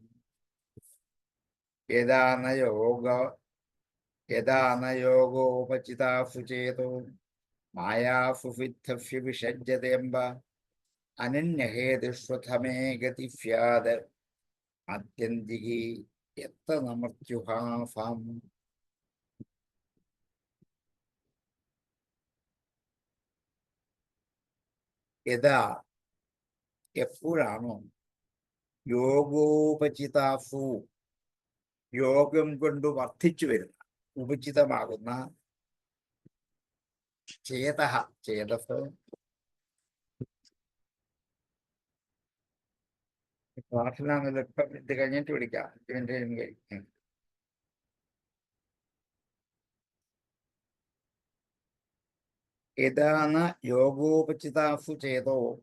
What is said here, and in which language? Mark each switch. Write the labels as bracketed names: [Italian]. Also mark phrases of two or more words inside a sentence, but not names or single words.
[Sanskrit] यदा न योगोपचितासु चेतो मायासु सिद्धस्य विषज्यतेऽम्ब अनन्यहेतुष्वथमे गति स्यात् आत्यन्तिकी यत्र न मृत्युहासाम् [Malayalam] यदा എപ്പോഴാണോ യോഗോപചിതാസു യോഗം കൊണ്ട് വർദ്ധിച്ചു വരുന്ന ഉപചിതമാകുന്ന ചേതസ് പ്രാർത്ഥന ഇത് കഴിഞ്ഞിട്ട് വിളിക്കാം യഥാണ് യോഗോപചിതാസു ചേതോ